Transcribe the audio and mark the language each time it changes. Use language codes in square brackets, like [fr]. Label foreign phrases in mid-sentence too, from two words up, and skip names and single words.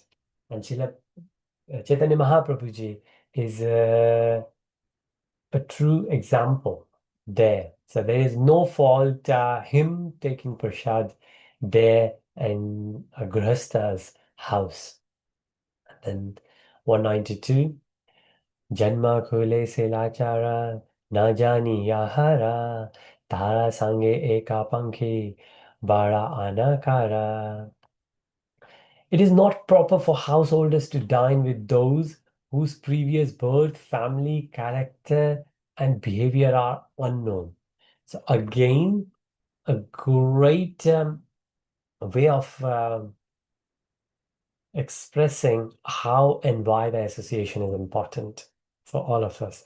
[en] And Srila Chaitanya Mahaprabhuji is a true example there. So there is no fault him taking prasad there in a grihastha's house. And 192, [bn] জন্ম কুলে শীলাচার না জানি যাহার তার সঙ্গে এক পঙ্ক্তি বড় অনাচার. [en] It is not proper for householders to dine with those whose previous birth, family, character, and behavior are unknown. So, again, a great way of expressing how and why the association is important for all of us.